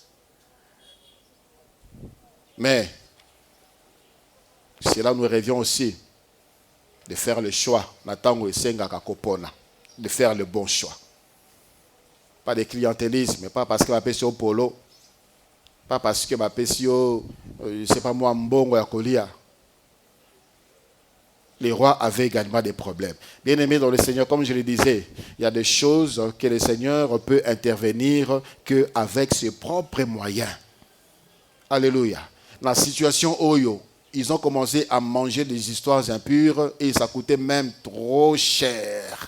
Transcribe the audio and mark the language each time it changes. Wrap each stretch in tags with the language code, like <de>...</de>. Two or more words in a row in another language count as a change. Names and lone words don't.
<fr>Mais c'est là où nous rêvions aussi de faire le choix, de faire le bon choix. Pas de clientélisme, pas parce que ma pêche au polo, pas parce que ma pêche au, je sais pas moi,</fr> <ln>mbongo ya kolia.</ln> <fr>Les rois avaient également des problèmes. Bien aimés dans le Seigneur, comme je le disais, il y a des choses que le Seigneur peut intervenir qu'avec ses propres moyens. Alléluia. La situation Oyo, ils ont commencé à manger des histoires impures et ça coûtait même trop cher.</fr>